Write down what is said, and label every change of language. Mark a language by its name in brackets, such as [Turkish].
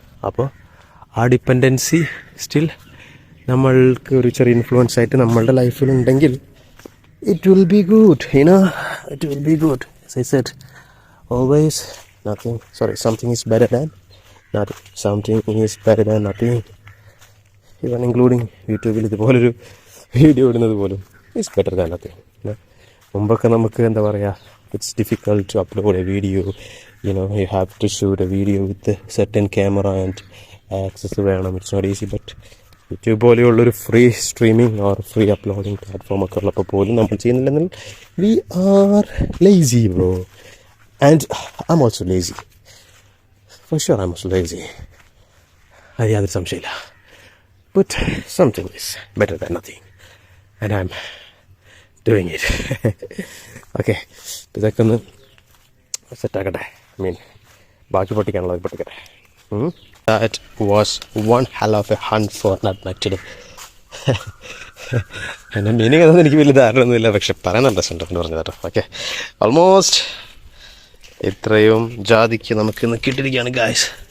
[Malayalam] അപ്പോൾ ആ dependency still നമ്മൾക്ക് ഒരു ചെറിയ ഇൻഫ്ലുവൻസ് ആയിട്ട് നമ്മളുടെ ലൈഫിലുണ്ടെങ്കിൽ [English] It will be good, it will be good. As I said, always something is better than nothing. Something is better than nothing. Even including [Malayalam] യൂട്യൂബിൽ ഇതുപോലൊരു വീഡിയോ ഇടുന്നത് പോലും [English] It's better than nothing. [Malayalam] മുമ്പൊക്കെ നമുക്ക് എന്താ പറയുക, [English] It's difficult to upload a video. You have to shoot a video with a certain camera and access [Malayalam] വേണം. [English] It's not easy. [Malayalam] But YouTube പോലെയുള്ളൊരു free streaming or free uploading platform ഒക്കെ ഉള്ളപ്പോൾ പോലും നമ്മൾ ചെയ്യുന്നില്ലെങ്കിൽ [English] We are lazy bro. And I am also lazy. For sure I am also lazy. [Malayalam] അത് യാതൊരു സംശയമില്ല. [English] But something is better than nothing. And I'm doing it. Okay. [Malayalam] ഇതൊക്കെ ഒന്ന് സെറ്റാക്കട്ടെ. ഐ മീൻ ബാക്കി പൊട്ടിക്കാനുള്ളത് പൊട്ടിക്കട്ടെ. [English] That was one hell of a hunt for nutmeg today. [Malayalam] എൻ്റെ meaning അതൊന്നും എനിക്ക് വലിയ ധാരണയൊന്നുമില്ല, പക്ഷെ പറയാൻ നല്ല രസമുണ്ട് പറഞ്ഞു കേട്ടോ. ഓക്കെ, ഓൾമോസ്റ്റ് ഇത്രയും ജാതിക്ക് നമുക്ക് ഇന്ന് കിട്ടിയിരിക്കുകയാണ് ഗായ്സ്.